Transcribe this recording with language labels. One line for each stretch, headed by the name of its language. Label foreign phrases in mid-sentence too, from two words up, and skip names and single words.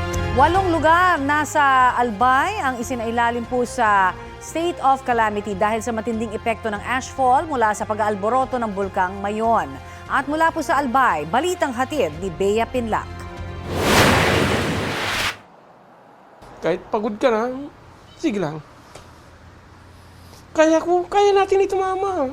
Filipino: 8 lugar nasa Albay ang isinailalim po sa
English: state of calamity
Filipino: dahil sa matinding epekto ng ashfall mula sa pag-aalboroto ng bulkang Mayon. At mula po sa Albay, balitang hatid ni Bea Pinlac. Kahit pagod ka na, sige lang. Kaya natin ito, mama.